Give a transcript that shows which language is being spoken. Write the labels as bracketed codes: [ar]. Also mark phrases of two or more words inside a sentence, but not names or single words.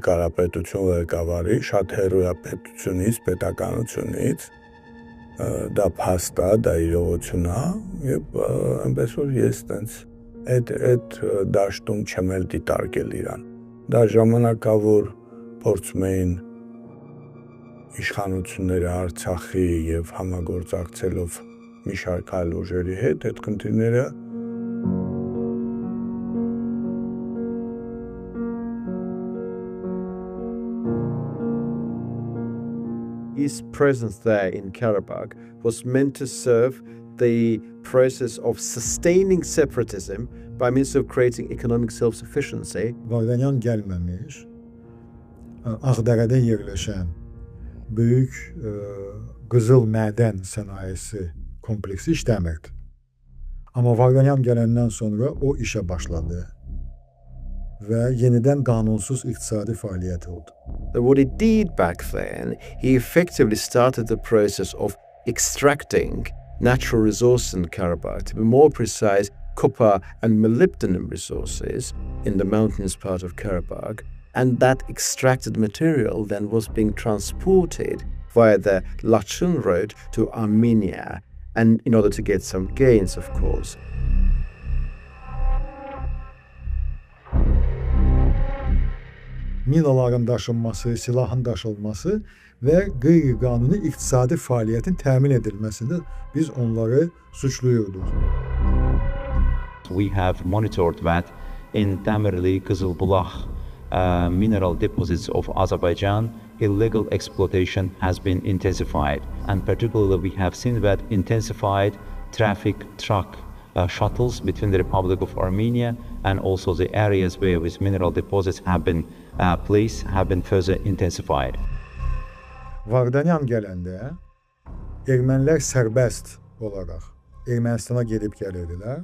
[hy] կարող պետություն ղեկավարի, շատ հեռու է պետությունից, պետականությունից։ Դա փաստ է, դա իրողություն է, եւ այնպես որ ես տենց այդ դաշտում չեմ էլ դիտարկել իրան։ Դա ժամանակավոր փորձում էին իշխանությունները Արցախի եւ համագործակցելով մի շարք այլ ուժերի հետ այդ քննիները [en] His presence there in Karabakh was meant to serve the process of sustaining separatism by means of creating economic self-sufficiency. [az] Vardanyan gelmemiş. Ağdərədə yerləşən böyük qızıl mədən sənayesi kompleksi işləmirdi. Amma Vardanyan gələndən sonra o işə başladı və yenidən qanunsuz iqtisadi fəaliyyət oldu. [en] What he did back then, he effectively started the process of extracting natural resources in Karabakh, to be more precise, copper and molybdenum resources in the mountainous part of Karabakh, and that extracted material then was being transported via the Lachin road to Armenia, and in order to get some gains, of course. [az] Minaların daşınması, silahın daşınması və qeyri-qanuni iqtisadi fəaliyyətin təmin edilməsində biz onları suçluyurduq. [en] We have monitored that in Tamerli, Kızılbulaq mineral deposits of Azerbaijan, illegal exploitation has been intensified. And particularly we have seen that intensified traffic truck shuttles between the Republic of Armenia and also the areas where these mineral deposits have been placed have been further intensified. [az] Vardanyan gələndə ermənilər sərbəst olaraq Ermənistana gedib gəlirdilər.